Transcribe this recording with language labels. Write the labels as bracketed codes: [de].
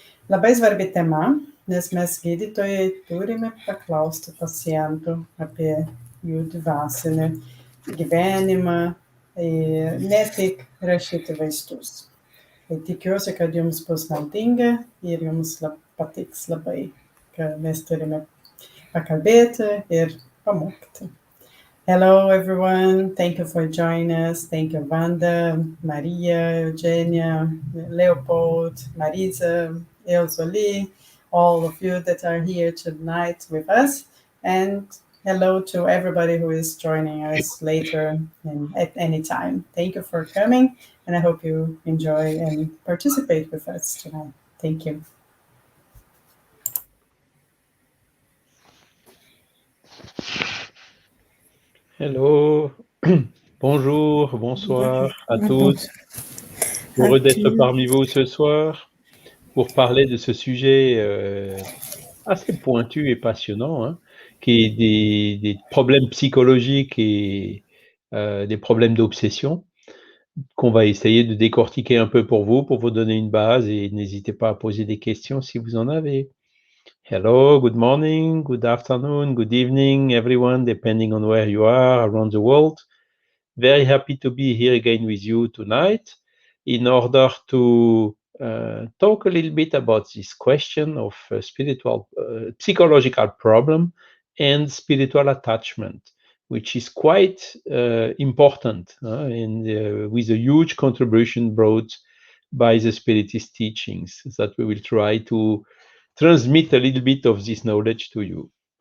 [lt] Labai svarbi tema, nes mes gydytojai turime paklausti pacientų apie jų dvasinį gyvenimą, ne tik rašyti vaistus. Tikiuosi, kad jums bus naudinga ir jums patiks labai, kad mes turime pakalbėti ir pamokti. [en] Hello everyone, thank you for joining us. Thank you Wanda, Maria, Eugenia, Leopold, Marisa, Elsa Lee, all of you that are here tonight with us. And hello to everybody who is joining us later and at any time. Thank you for coming, and I hope you enjoy and participate with us tonight. Thank you. [fr] Hello, bonjour, bonsoir à tous. Heureux d'être parmi vous ce soir pour parler de ce sujet assez pointu et passionnant, hein, qui est des problèmes psychologiques et des problèmes d'obsession qu'on va essayer de décortiquer un peu pour vous donner une base, et n'hésitez pas à poser des questions si vous en avez. [en] Hello, good morning, good afternoon, good evening, everyone, depending on where you are around the world. Very happy to be here again with you tonight in order to talk a little bit about this question of psychological problem and spiritual attachment, which is quite important and with a huge contribution brought by the Spiritist teachings that we will try to transmit a little bit of this knowledge to you.